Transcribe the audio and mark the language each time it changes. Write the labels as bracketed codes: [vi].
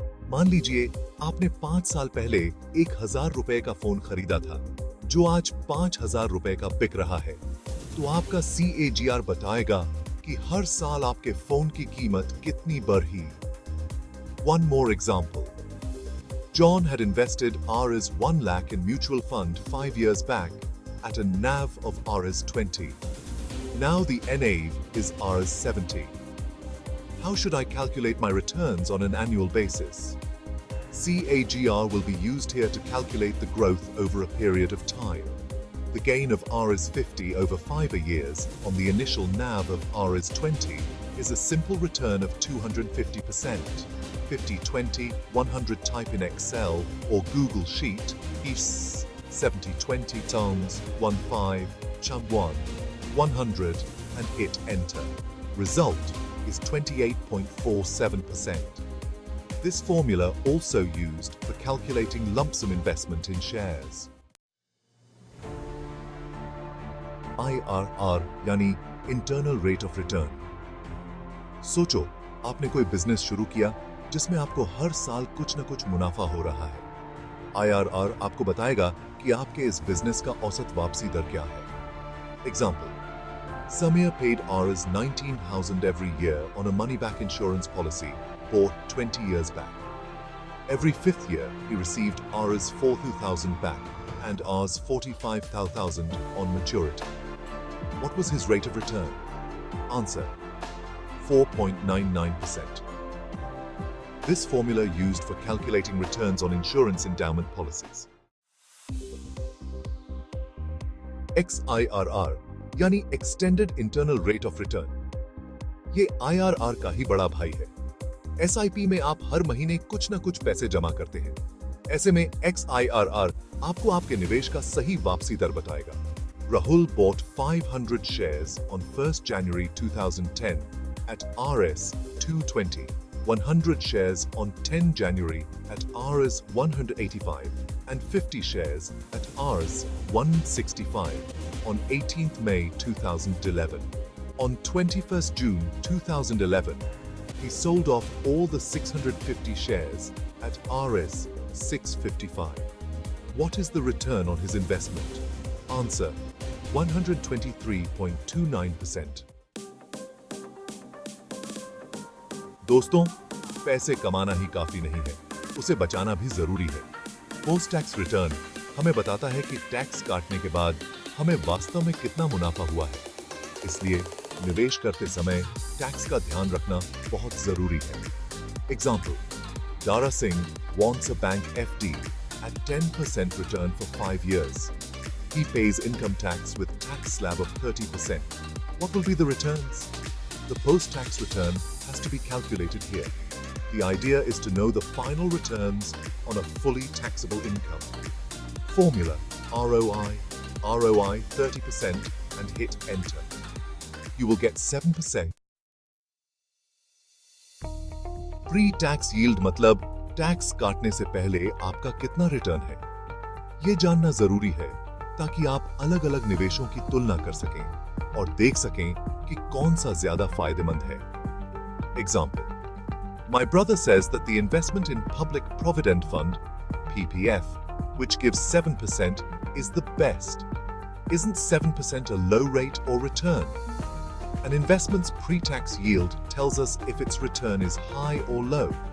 [hi] मान लीजिए आपने 5 साल पहले 1,000 रुपए का फोन खरीदा था, जो आज 5,000 रुपए का बिक रहा है। तो आपका CAGR बताएगा कि हर साल आपके फोन की कीमत कितनी बढ़ी। [en] One more example. John had invested Rs 1 lakh in mutual fund 5 years back at a NAV of Rs 20. Now the NAV is Rs 70. How should I calculate my returns on an annual basis? CAGR will be used here to calculate the growth over a period of time. The gain of Rs 50 over 5 years on the initial NAV of Rs 20 is a simple return of 250%. 50-20, 100 type in Excel or Google Sheet, is 70-20 times 15, 100 and hit enter. Result is 28.47%. This formula also used for calculating lump sum investment in shares. IRR यानी Internal Rate of Return। [hi] सोचो, आपने कोई business शुरू किया जिसमें आपको हर साल कुछ न कुछ मुनाफा हो रहा है। IRR आपको बताएगा कि आपके इस बिजनेस का औसत वापसी दर क्या है। [en] Example, Samir paid Rs 19,000 every year on a money-back insurance policy bought 20 years back. Every 5th year, he received Rs 4,000 back and Rs 45,000 on maturity. What was his rate of return? Answer, 4.99%. This formula used for calculating returns on insurance endowment policies. XIRR यानी Extended Internal Rate of Return। [hi] ये IRR का ही बड़ा भाई है। SIP में आप हर mहीने कुछ न कुछ पैसे जमा करते हैं। ऐसे में XIRR आपको आपके निवेश का सही वापसी दर बताएगा। [en] Rahul bought 500 shares on 1st January 2010 at Rs 220, 100 shares on 10 January at Rs 185, and 50 shares at Rs 165 on 18th May 2011. On 21st June 2011, he sold off all the 650 shares at Rs 655. What is the return on his investment? Answer, 123.29%. [hi] दोस्तों, पैसे कमाना ही काफी नहीं है, उसे बचाना भी जरूरी है। पोस्ट टैक्स रिटर्न हमें बताता है कि टैक्स काटने के बाद हमें वास्तव में कितना मुनाफा हुआ है। इसलिए निवेश करते समय टैक्स का ध्यान रखना बहुत जरूरी है। [en] Example, Dara Singh wants a bank FD at 10% return for 5 years. He pays income tax with tax slab of 30%. What will be the returns? The post-tax return has to be calculated here. The idea is to know the final returns on a fully taxable income. Formula ROI 30% and hit enter. You will get 7%. [hi] Pre-tax yield मतलब tax काटने से पहले आपका कितना return है। ये जानना जरूरी है ताकि आप अलग-अलग निवेशों की तुलना कर सकें और देख सकें कि कौन सा ज्यादा फायदेमंद है। [en] Example: My brother says that the investment in Public Provident Fund (PPF), which gives 7%, is the best. Isn't 7% a low rate or return? An investment's pre-tax yield tells us if its return is high or low.